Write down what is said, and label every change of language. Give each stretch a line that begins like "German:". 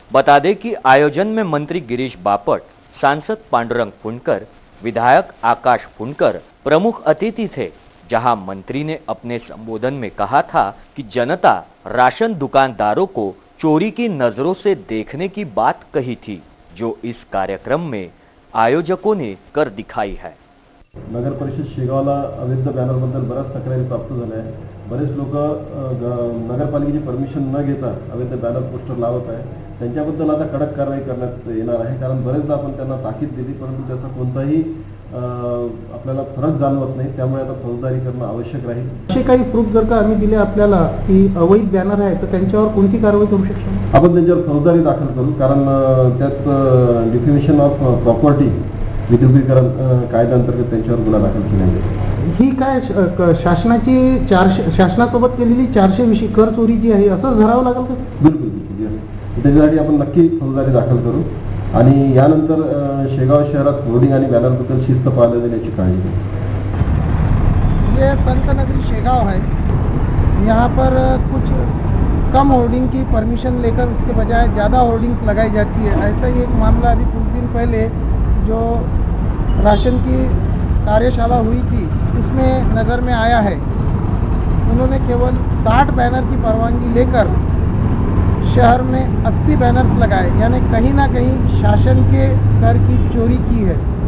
Hindi: बता दें कि आयोजन में मंत्री गिरीश बापट, सांसद पांडुरंग फुंडकर, विधायक आकाश फुंडकर प्रमुख अतिथि थे। जहां मंत्री ने अपने संबोधन में कहा था कि जनता राशन दुकानदारों को चोरी की नजरों से देखने की बात कही थी, जो इस कार्यक्रम में आयोजकों ने कर दिखाई है।
Marathi: नगर परिषद शेगावला अवैध बॅनरबद्दल बऱ्याच तक्रारी प्राप्त झाल्या आहे। बरेच लोक नगरपालिकेची परमिशन न घेता अवैध बॅनर पोस्टर लावत आहे। त्यांच्याबद्दल आता कडक कारवाई करण्यात येणार आहे, कारण बरेचदा आपण त्यांना ताकीद दिली परंतु त्याचा कोणताही आपल्याला फरक जाणवत नाही, त्यामुळे आता फौजदारी करणं आवश्यक राहील। असे काही प्रूफ जर का आम्ही दिले आपल्याला की अवैध बॅनर आहे तर त्यांच्यावर कोणती कारवाई करू शकतो? आपण त्यांच्यावर फौजदारी दाखल करू, कारण त्यात
English: defamation of property
Marathi: विद्रुपीकरण कायद्याअंतर्गत त्यांच्यावर गुन्हा दाखल केला आहे। ही काय शासनाची शासनासोबत केलेली 420 कर चोरी जी आहे असं धरावं लागेल का? बिलकुल यस, त्याच्यासाठी आपण नक्की फौजदारी दाखल करू आणि यानंतर शेगाव शहरात होर्डिंग आणि बॅनरबद्दल शिस्त पाळली जाईल याची काळजी घेऊ।
Hindi: ये संत नगरी शेगाव है, यहाँ पर कुछ कम होर्डिंग की परमिशन लेकर उसके बजाय ज़्यादा होर्डिंग्स लगाई जाती है। ऐसा ही एक मामला अभी कुछ दिन पहले जो राशन की कार्यशाला हुई थी उसमें नज़र में आया है। उन्होंने केवल 60 बैनर की परवानगी लेकर शहर में 80 बैनर्स लगाए, यानी कहीं ना कहीं शासन के कर की चोरी की है।